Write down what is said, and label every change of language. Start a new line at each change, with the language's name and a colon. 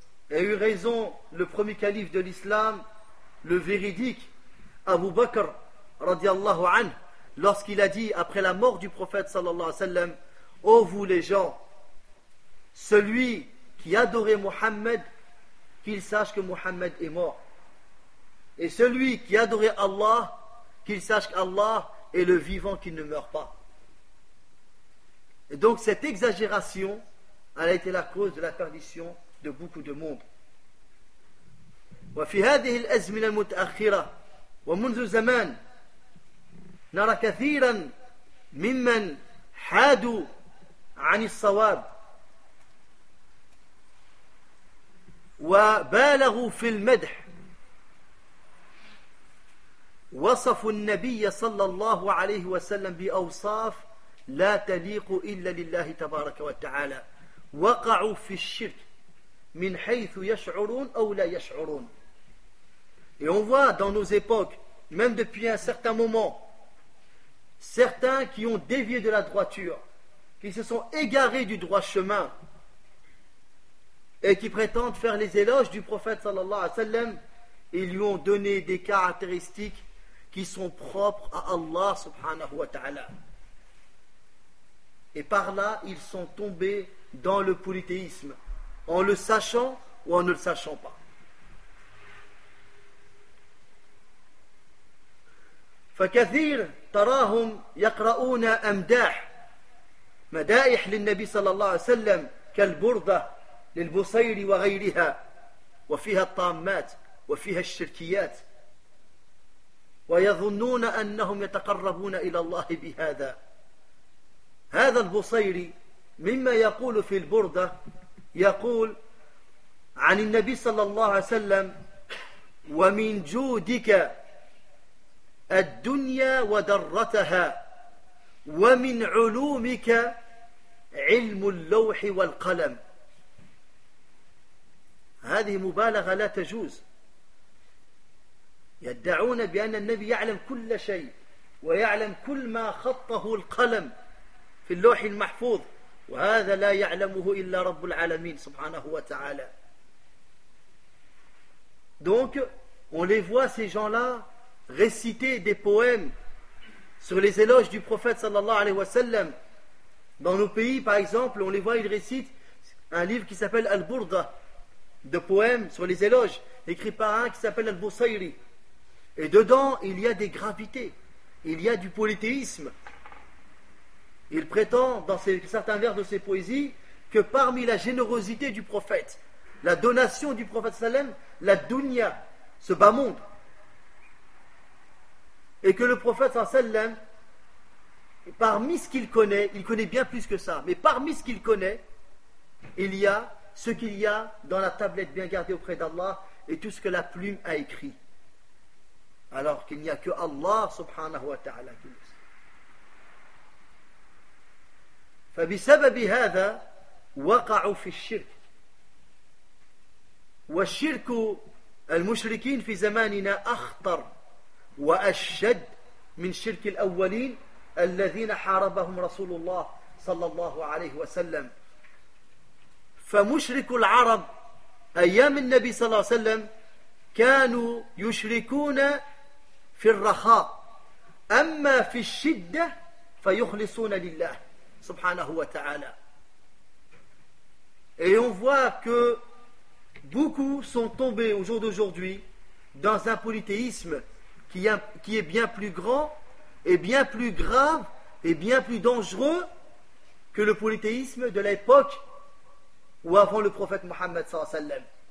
French: Et eut raison le premier calife de l'islam, le véridique, Abu Bakr, radiallahu anhu, lorsqu'il a dit, après la mort du prophète, sallallahu alayhi wa sallam, ô vous les gens, celui qui adorait Mohammed, qu'il sache que Mohammed est mort. Et celui qui adorait Allah, qu'il sache qu'Allah est le vivant qui ne meurt pas. Et donc cette exagération, elle a été la cause de la perdition de beaucoup de monde.
Arabic: Wa fi hadhihi al-azmina al-mutakhira wa منذ زمان نرى كثيرا ممن حادوا عن الصواب وبالغوا في المدح وصفوا النبي صلى الله عليه وسلم بأوصاف لا تليق إلا لله تبارك وتعالى وقعوا في الشرك من حيث يشعرون أو لا يشعرون.
French: Et on voit dans nos époques, même depuis un certain moment, certains qui ont dévié de la droiture, qui se sont égarés du droit chemin et qui prétendent faire les éloges du prophète sallallahu alayhi wa sallam, ils lui ont donné des caractéristiques qui sont propres à Allah subhanahu wa ta'ala. Et par là, ils sont tombés dans le polythéisme, en le sachant ou en ne le sachant pas.
Arabic: فكثير تراهم يقرؤون أمداح مدائح للنبي صلى الله عليه وسلم كالبردة للبصير وغيرها وفيها الطامات وفيها الشركيات ويظنون أنهم يتقربون إلى الله بهذا. هذا البصيري مما يقول في البردة يقول عن النبي صلى الله عليه وسلم ومن جودك الدنيا ودرتها ومن علومك علم اللوح والقلم. هذه مبالغة لا تجوز. يدعون بأن النبي يعلم كل شيء ويعلم كل ما خطه القلم في اللوح المحفوظ، وهذا لا يعلمه إلا رب العالمين سبحانه وتعالى.
French: Donc on les voit, ces gens-là, réciter des poèmes sur les éloges du prophète sallallahu alayhi wa sallam. Dans nos pays, par exemple, on les voit, ils récitent un livre qui s'appelle Al-Burda, de poèmes sur les éloges, écrit par un qui s'appelle Al-Busayri. Et dedans, il y a des gravités, il y a du polythéisme. Il prétend, dans certains vers de ses poésies, que parmi la générosité du prophète, la donation du prophète sallallahu alayhi wa sallam, la dunya, ce bas monde, et que le prophète sallallahu alayhi wa sallam, parmi ce qu'il connaît, il connaît bien plus que ça, mais parmi ce qu'il connaît, il y a ce qu'il y a dans la tablette bien gardée auprès d'Allah et tout ce que la plume a écrit. Alors qu'il n'y a que Allah subhanahu wa ta'ala qui le sait.
Arabic: فَبِسَبَبِ هَذَا وَقَعُوا فِي الشِّرْكِ وَالشِّرْكُ الْمُشْرِكِينَ فِي زَمَانِنَا أَخْطَرُ وأشد من شرك الأولين الذين حاربهم رسول الله صلى الله عليه وسلم. فمشرك العرب أيام النبي صلى الله عليه وسلم كانوا يشركون في الرخاء، أما في الشدة فيخلصون لله سبحانه وتعالى.
French: Et on voit que beaucoup sont tombés au jour d'aujourd'hui dans un polythéisme qui est bien plus grand et bien plus grave et bien plus dangereux que le polythéisme de l'époque ou avant le prophète Mohammed sallallahu alayhi wa sallam.